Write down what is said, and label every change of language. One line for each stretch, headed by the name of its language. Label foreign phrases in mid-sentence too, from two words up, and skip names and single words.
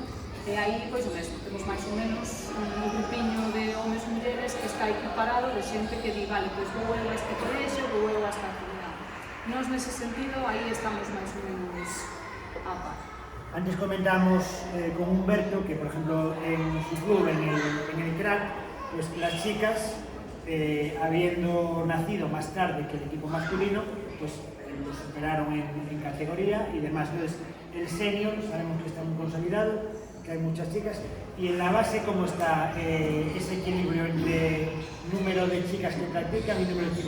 Galician: E aí, pois, o mesmo, temos máis ou menos un grupiño de homes e mulleres que está equiparado de xente que di, vale, pois vou eu a este colexio, vou eu a esta actividade. Nos, nese sentido, aí estamos máis ou menos a par. Antes comentamos con Humberto que,
Spanish: por ejemplo, en su club, en el crack, pues las chicas, habiendo nacido más tarde que el equipo masculino, pues lo superaron en categoría y demás. Entonces, el senior, sabemos que está muy consolidado, que hay muchas chicas, y en la base, ¿cómo está ese equilibrio entre número de chicas que practican y número de chicos?